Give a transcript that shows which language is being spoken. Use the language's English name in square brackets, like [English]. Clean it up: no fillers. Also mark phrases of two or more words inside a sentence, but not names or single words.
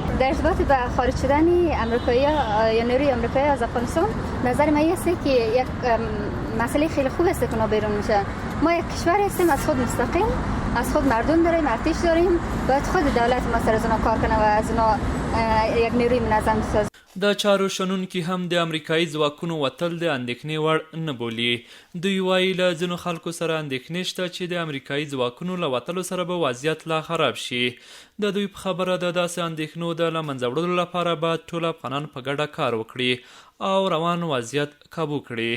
[Persian] در ارتباط به خارج شدن امریکایی‌ها یا نیروی آمریکایی از افغانستان، نظر من است که یک مسئله خیلی خوب است که اونا بیرون میشن. ما یک کشور هستیم از خود مستقل، از خود مردم داریم، ارتش داریم، باید خود دولت ما سر از اونا کار کنه و از اونا یک نیروی منظم بسازه. [Pashto] د چارو شنونکي هم د امریکایي ځواکونو وتل د اندېښنې وړ نه بولي. دوی وایي له ځینو خلکو سره اندېښنې شته چې د امریکایي ځواکونو له وتلو سره به وضعیت لا خراب شي. د دوی په خبره د داسې اندېښنو د له منځه وړلو لپاره باید ټول افغانان په ګډه کار وکړي او روان وضعیت کابو کړي.